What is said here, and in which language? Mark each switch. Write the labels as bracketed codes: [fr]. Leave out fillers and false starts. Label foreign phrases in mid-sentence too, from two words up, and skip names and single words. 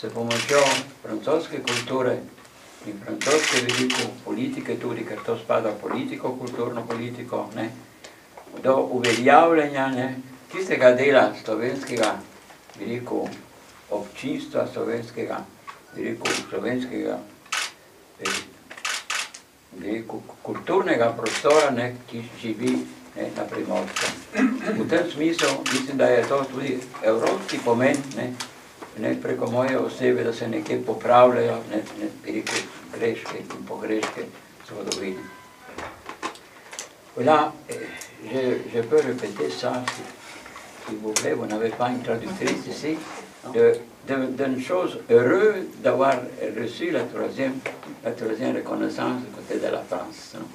[sl] pomočjo francoske kulture in francoske veliko politike tudi, ker to spada v politiko, kulturno politiko, do uveljavljanja tistega dela slovenskega, bi rekel, občinstva slovenskega, bi rekel, kulturnega prostora, ki živi na Primorskem. V tem smislu mislim, da je to tudi evropski pomen, preko moje osebe, da se nekje popravljajo greške in pogreške zgodovine. [fr] Voilà, je peux répéter ça, si vous voulez, vous n'avez pas une traductrice ici, d'une chose heureuse d'avoir reçu la troisième reconnaissance du côté de la France.